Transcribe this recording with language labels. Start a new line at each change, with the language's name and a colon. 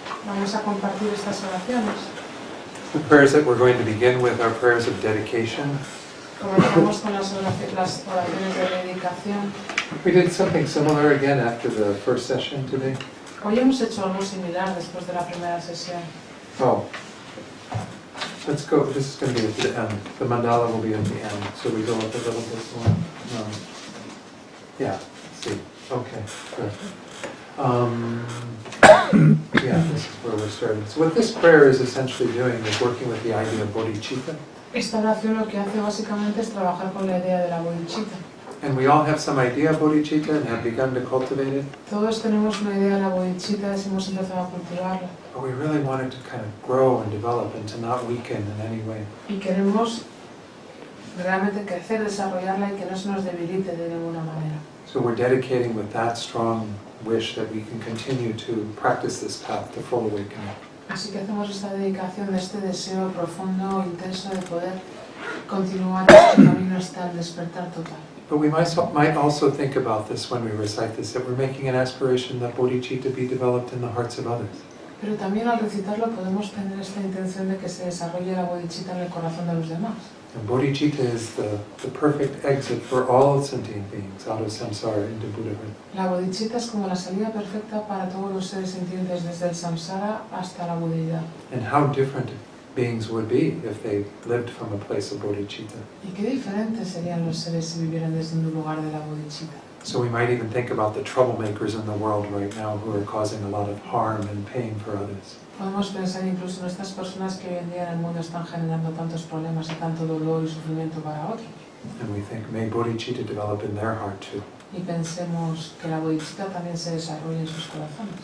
Spanish: Vamos a compartir estas oraciones.
English: The prayers that we're going to begin with are prayers of dedication.
Spanish: Comenzamos con las oraciones de dedicación.
English: We did something similar again after the first session today.
Spanish: Hoy hemos hecho algo similar después de la primera sesión.
English: Oh, let's go. This is going to be at the end. The mandala will be at the end, so we go up a little bit more. Yeah, see. Okay, good. Yeah, this is where we're starting. So what this prayer is essentially doing is working with the idea of bodhicitta.
Spanish: Esta oración lo que hace básicamente es trabajar con la idea de la bodhicitta.
English: And we all have some idea of bodhicitta and have begun to cultivate it.
Spanish: Todos tenemos una idea de la bodhicitta y hemos empezado a cultivarla.
English: But we really want it to kind of grow and develop and to not weaken in any way.
Spanish: Y queremos realmente crecer, desarrollarla y que no se nos debilite de ninguna manera.
English: So we're dedicating with that strong wish that we can continue to practice this path to full awakening.
Spanish: Así que hacemos esta dedicación de este deseo profundo, intenso de poder continuar este camino hasta el despertar total.
English: But we might also think about this when we recite this, that we're making an aspiration that bodhicitta be developed in the hearts of others.
Spanish: Pero también al recitarlo podemos tener esta intención de que se desarrolle la bodhicitta en el corazón de los demás.
English: And bodhicitta is the perfect exit for all sentient beings out of samsara into Buddhahood.
Spanish: La bodhicitta es como la salida perfecta para todos los seres sintientes desde el samsara hasta la budeidad.
English: And how different beings would be if they lived from a place of bodhicitta.
Spanish: Y qué diferentes serían los seres si vivieran desde un lugar de la bodhicitta.
English: So we might even think about the troublemakers in the world right now who are causing a lot of harm and pain for others.
Spanish: Podemos pensar incluso en estas personas que hoy en día en el mundo están generando tantos problemas y tanto dolor y sufrimiento para otros.
English: And we think, may bodhicitta develop in their heart too.
Spanish: Y pensemos que la bodhicitta también se desarrolle en sus corazones.